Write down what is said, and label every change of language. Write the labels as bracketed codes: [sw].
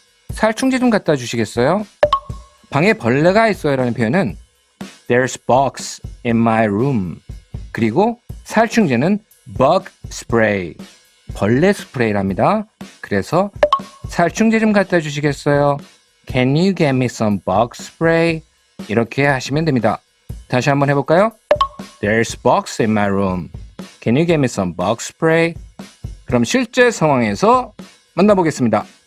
[ko] 살충제 좀 갖다 주시겠어요? 방에 벌레가 있어요 라는 표현은 [en] There's bugs in my room. [ko] 그리고 살충제는 bug spray, 벌레 스프레이랍니다. 그래서 살충제 좀 갖다 주시겠어요? [en] Can you get me some bug spray? [ko] 이렇게 하시면 됩니다. 다시 한번 해볼까요? [en] There's bugs in my room. Can you get me some bug spray? [ko] 그럼 실제 상황에서 만나보겠습니다.